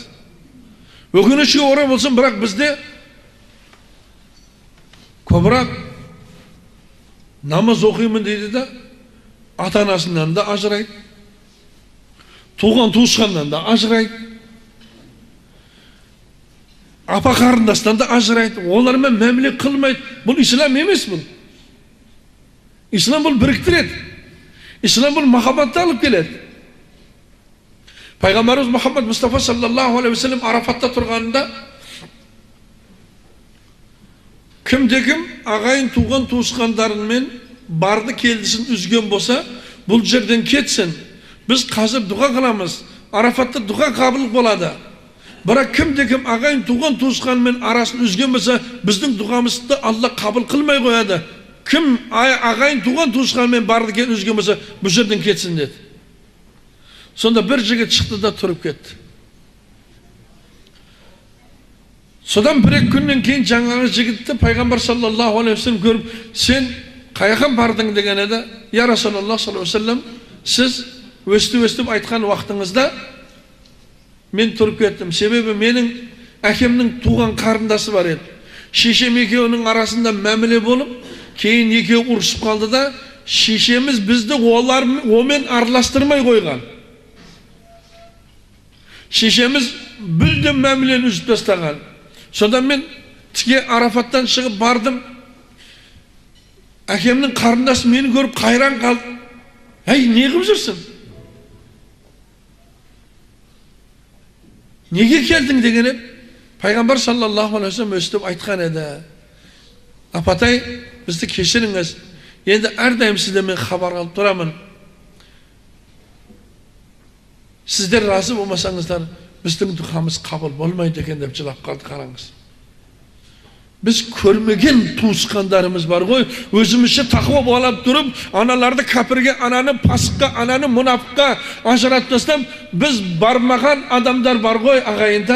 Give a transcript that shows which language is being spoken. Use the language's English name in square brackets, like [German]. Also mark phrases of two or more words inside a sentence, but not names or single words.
[Kazakh] Өкінішке орай болсын, бірақ бізде көбірек намаз оқимын дейді да, ата-анасынан да ажырайды, туған туысқаннан да ажырайды, апа қарындастан да ажырайды, олармен мәміле қылмайды. Бұл ислам емес бұл. Ислам бұл біріктіреді. Ислам бұл махаббатты алып келеді. Пайғамбарымыз Мұхаммад Мұстафа [Arabic] صلى الله عليه وسلم [Kazakh] Арафатта тұрғанында кім-де-кім ағайын туған туысқандарымен барды келдісін үзген болса, бұл жерден кетсін. Біз қазір дұға қыламыз. Арафатта дұға қабыл болады. Бірақ кім-де-кім ағайын туған туысқанмен арасын үзген болса, біздің дұғамызды Алла қабыл қылмай қояды. Кім ағайын туған туысқанмен барды келді үзген болса, бұл жерден кетсін деді. Сонда бір жігіт шықты да тұрып кетті. Содан бір-екі күннен кейін жаңағы жігітті пайғамбар [Arabic] صلى الله عليه وسلم [Kazakh] көріп, сен қаяқан бардың деген еді. [Arabic] يا رسول الله صلى الله عليه وسلم, [Kazakh] сіз өстіп айтқан уақытыңызда мен тұрып кеттім. Себебі менің әкемнің туған қарындасы бар еді. Шешем екеуінің арасында мәміле болып, кейін екеуі ұрысып қалды да, шешеміз бізді олармен араластырмай қойған. Шешеміз бүлден мәмілені үзіп тастаған. Содан мен тіке Арафаттан шығып бардым. Әкемнің қарындасы мені көріп қайран қалды. Әй, не қылып жүрсің? Неге келдің деген еді? Пайғамбар [Arabic] صلى الله عليه وسلم [Kazakh] өстіп айтқан еді. Апатай, бізді кешіріңіз. Енді әрдайым сізден мен хабар алып тұрамын. Сіздер разы болмасаңыздар, біздің дұғамыз қабыл болмайды екен деп жылап қалды. Қараңыз. Біз көрмеген туысқандарымыз бар ғой, өзімізше тақуа болып тұрып, аналарды кәпірге, ананы пасыққа, ананы мұнафыққа ажыратып тастап, біз бармаған адамдар бар ғой, ағайындар.